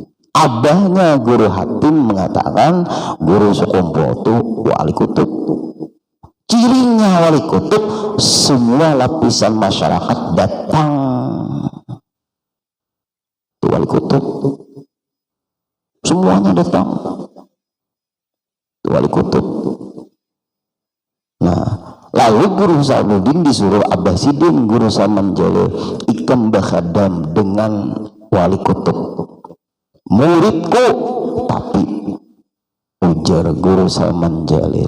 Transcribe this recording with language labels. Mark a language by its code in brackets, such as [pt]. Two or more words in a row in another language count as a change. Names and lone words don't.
[id] Abahnya guru hatim mengatakan guru Sukumpo itu wali kutub. Cirinya wali kutub, semua lapisan masyarakat datang. Itu wali kutub, semuanya datang. Itu wali kutub. [bjn] Nah, lalu guru Sa'buddin disuruh Abah Sidin, guru Salman Jalil, ikam bakhadam dengan wali kutub. Muridku, tapi ujar guru Salman Jalil.